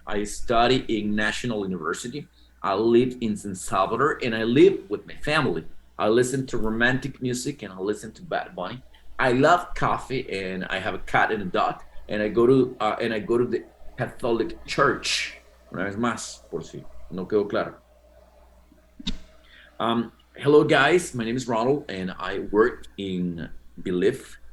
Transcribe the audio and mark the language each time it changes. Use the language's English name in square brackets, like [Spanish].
[English] I study in National University. I live in San Salvador and I live with my family. I listen to romantic music and I listen to Bad Bunny. I love coffee and I have a cat and a dog and I go to the Catholic Church. [Spanish] Una vez más, por si no quedó claro. [English] Hello guys, my name is Ronald and I work in Belief.